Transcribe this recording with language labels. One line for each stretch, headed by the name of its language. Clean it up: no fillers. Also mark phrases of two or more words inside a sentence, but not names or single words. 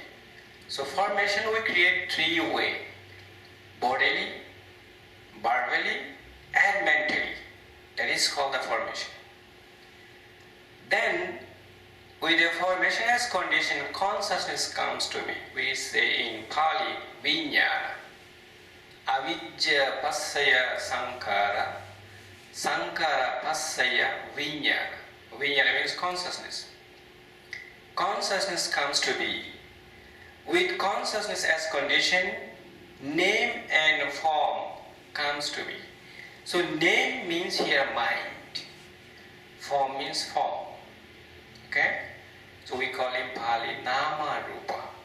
English: So formation we create 3 ways. Bodily, verbally and mentally. That is called the formation. Then With the formation as condition, consciousness comes to me. We say in Pali, vinyana.
Pali: Avijja passaya sankara. Sankara passaya vinyana.
English: Vinyana means consciousness. Consciousness comes to be. With consciousness as condition, name and form comes to be. So name means here mind. Form means form. Okay? So we call in Pali
Pali: Nama Rupa.